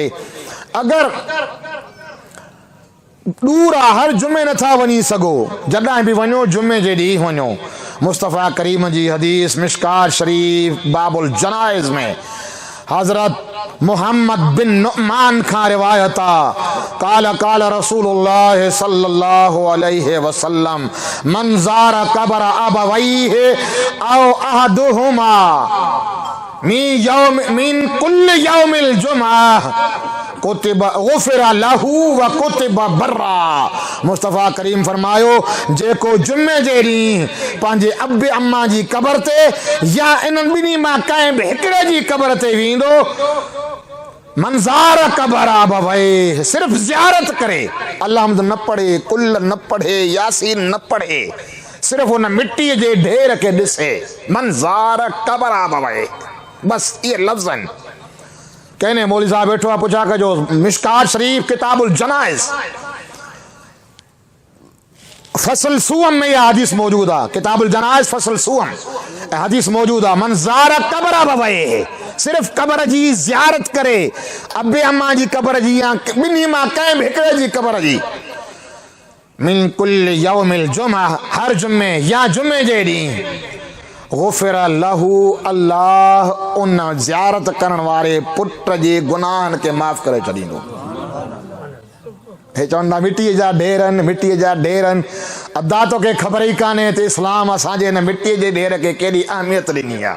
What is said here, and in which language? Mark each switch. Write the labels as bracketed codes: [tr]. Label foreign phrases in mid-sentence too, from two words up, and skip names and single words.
[sd] अगरि दूर आहे, हर जुमे नथा वञी सघो, जॾहिं बि वञो जुमे जे ॾींहुं वञो। मुस्तफ़ा करीम जी हदीस मिशकात शरीफ बाबुल जनाइज़ में हज़रत मोहम्मद बिन नुअमान खां रिवायत आहे, [ar] قال قال رسول الله صلى الله عليه وسلم من زار قبر أبويه أو أحدهما من كل يوم الجمعة كتب غفر له وكتب برا. [sd] मुस्तफ़ा करीम फरमायो जेको जुमे जे ॾींहुं पंहिंजे अबे अम्मा जी क़ब्र ते या इन्हनि ॿिन्ही मां कंहिं बि हिकिड़े जी क़ब्र ते वेंदो, [ar] من زار قبر أبويه, [sd] सिर्फ़ ज़ियारत करे, अल्लाह न पढ़े, कुल न पढ़े, यासीन न पढ़े, सिर्फ़ उन मिट्टीअ जे ढेर खे ॾिसे, [ar] من زار قبر أبويه, [sd] बस ये लफ़्ज़ आहिनि। कहने मौलवी साहब वेठो आहे, पुछा कजो मिशकात शरीफ किताबुल जनाइज़ फसल सुअम [ur] میں یہ حدیث موجود ہے. کتاب الجنائز فصل سوم حدیث موجود ہے. [ar] من زار قبر أبويه, [sd] सिर्फ क़ब्र जी ज़ियारत करे, अबे अम्मा जी क़ब्र जी या ॿिन्ही मां कंहिं बि हिकिड़े जी क़ब्र जी, [ar] من كل يوم الجمعة, [sd] हर जुमे या जुमे जे ॾींहुं [ar] غفر له, [sd] अल्लाह उन ज़ियारत करण वारे पुट जे गुनाहनि खे माफ़ करे छॾींदो। हे चवंदा मिट्टीअ जा ढेर आहिनि, मिट्टीअ जा ढेर आहिनि, अदा तोखे ख़बर ई कान्हे त इस्लाम असांजे हिन मिट्टीअ जे ढेर खे केॾी अहमियत ॾिनी आहे।